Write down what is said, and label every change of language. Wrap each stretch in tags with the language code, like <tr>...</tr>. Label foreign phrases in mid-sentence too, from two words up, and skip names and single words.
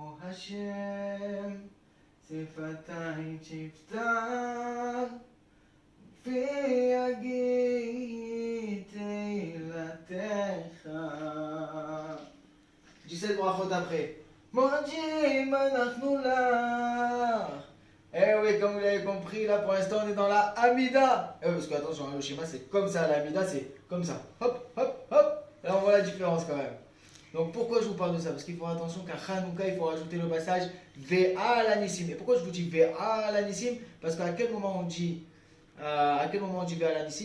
<he>השם, שפתיים תפתח, ויגיד תהילתך. 17 ברכות après מודים אנחנו לך.</he> <fr>Eh oui, comme vous l'avez compris, là pour l'instant on est dans la Hamida. Parce que attention, le schéma c'est comme ça, la Hamida c'est comme ça. Hop, hop, hop. Là on voit la différence quand même. Donc pourquoi je vous parle de ça? Parce qu'il faut attention qu'à Hanouka il faut rajouter le passage</fr> <he>ועל הניסים.</he> <fr>Et pourquoi je vous dis</fr> <he>ועל הניסים?</he> <fr>Parce qu'à quel moment on dit</fr> <he>ועל הניסים?</he>